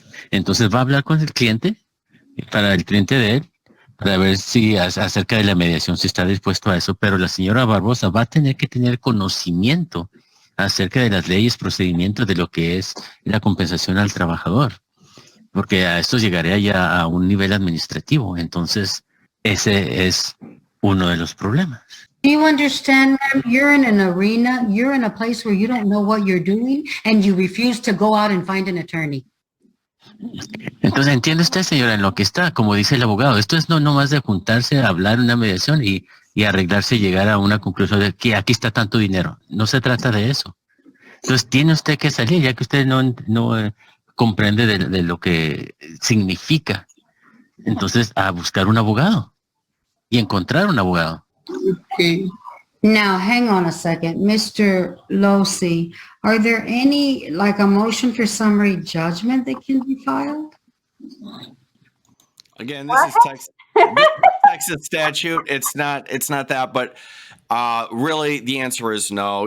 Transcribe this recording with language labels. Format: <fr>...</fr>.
<es>Entonces va a hablar con el cliente, para el cliente de él, para ver si acerca de la mediación, si está dispuesto a eso, pero la señora Barbosa va a tener que tener conocimiento acerca de las leyes, procedimientos de lo que es la compensación al trabajador, porque a esto llegaría ya a un nivel administrativo. Entonces, ese es uno de los problemas.</es> <en>Do you understand, ma'am? You're in an arena, you're in a place where you don't know what you're doing, and you refuse to go out and find an attorney.</en> <es>Entonces, ¿entiende usted, señora, en lo que está? Como dice el abogado, esto es no más de juntarse, hablar una mediación y arreglarse y llegar a una conclusión de que aquí está tanto dinero. No se trata de eso. Entonces, tiene usted que salir, ya que usted no comprende de lo que significa. Entonces, a buscar un abogado y encontrar un abogado.</es> <en>Okay. Now, hang on a second. Mr. Losi, are there any, like a motion for summary judgment that can be filed? Again, this is Texas statute. It's not that, but really the answer is no.</en>